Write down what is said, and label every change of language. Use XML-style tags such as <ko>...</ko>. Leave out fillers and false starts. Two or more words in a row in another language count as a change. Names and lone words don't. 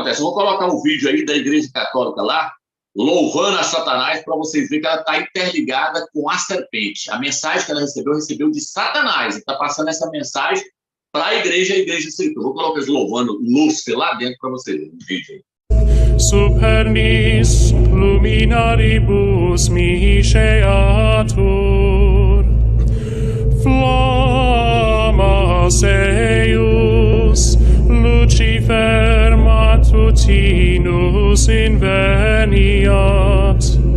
<pt>Eu vou colocar um vídeo aí da igreja católica lá, louvando a Satanás, para vocês verem que ela está interligada com a serpente. A mensagem que ela recebeu de Satanás. Está passando essa mensagem para a igreja aceitou. Vou colocar eles louvando Lúcifer lá dentro para vocês verem no vídeo aí.</pt> <la>Supernis luminaribus misceatur, flammas eius, Lucifer matutinus inveniat.</la>